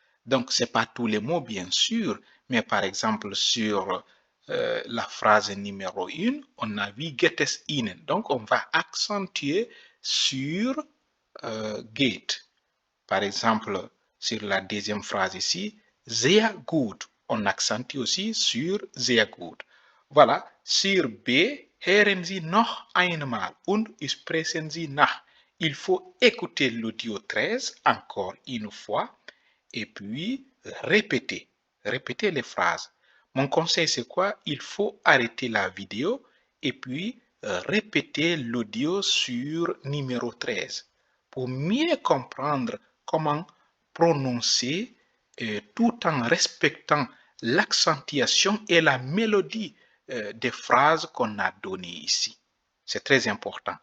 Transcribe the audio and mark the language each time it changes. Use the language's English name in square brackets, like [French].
[French] Donc, ce n'est pas tous les mots, bien sûr, mais par exemple, sur la phrase numéro 1, on a vu [German] geht es Ihnen. [French] Donc, on va accentuer sur geht. Par exemple, sur la deuxième phrase ici, [German] sehr gut. [French] On accentue aussi sur [German] sehr gut. [French] Voilà, sur B, [German] hören Sie noch einmal und sprechen Sie nach. [French] Il faut écouter l'audio 13 encore une fois et puis répéter. Répéter les phrases. Mon conseil, c'est quoi? Il faut arrêter la vidéo et puis répéter l'audio sur numéro 13 pour mieux comprendre comment prononcer tout en respectant l'accentuation et la mélodie des phrases qu'on a données ici. C'est très important.